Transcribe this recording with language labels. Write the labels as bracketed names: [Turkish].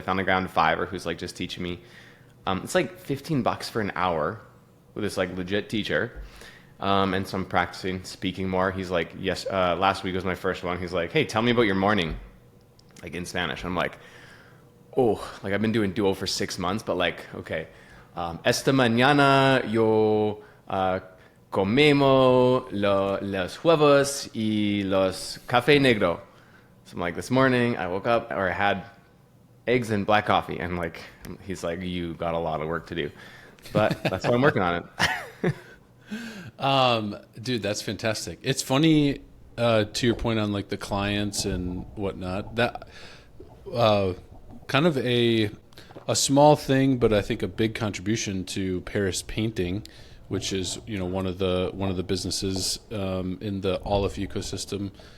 [English] I found a guy on Fiverr who's like just teaching me. It's like $15 for an hour with this like legit teacher. And so I'm practicing speaking more. He's like, yes, last week was my first one. He's like, hey, tell me about your morning, like in Spanish. I'm like, I've been doing Duo for 6 months, but like, okay. [Spanish] Esta mañana yo comemos los huevos y los café negro. [English] So I'm like, this morning I woke up or I had eggs and black coffee. And like, he's like, you got a lot of work to do, but that's why I'm working on it. Dude, that's fantastic. It's funny, to your point on like the clients and whatnot, that, kind of a small thing, but I think a big contribution to Paris Painting, which is, one of the businesses, in the Aleph ecosystem.